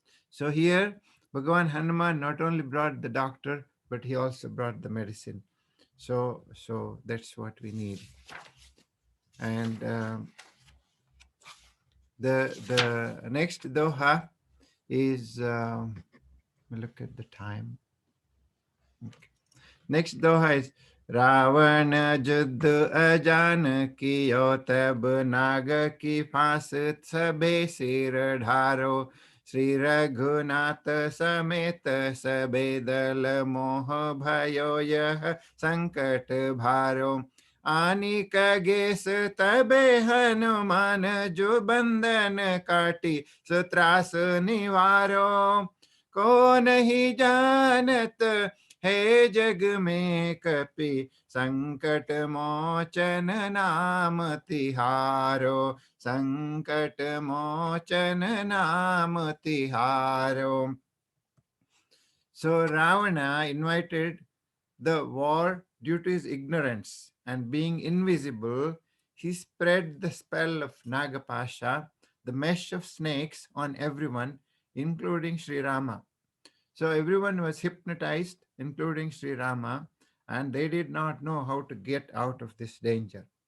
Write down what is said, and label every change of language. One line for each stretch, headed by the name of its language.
English: So here, Bhagavan Hanuman not only brought the doctor, but he also brought the medicine. So that's what we need. And the next doha is look at the time. Okay. Next doha is
Hindi: Ravan युद्ध अजान कियो तब नाग की फांस सबे सिर ढारो श्री रघुनाथ समेत सबे दल मोह भयो यह संकट भारो आनी कगेस तबे हनुमान जो बंधन काटी सुत्रास निवारो को नहीं जानत हे जग में कपि संकट मोचन नाम तिहारो संकट मोचन नाम तिहारो.
English: So Ravana invited the war due to his ignorance, and being invisible, he spread the spell of Nagapasha, the mesh of snakes, on everyone, including Sri Rama. So everyone was hypnotized, including Sri Rama, and they did not know how to get out of this danger.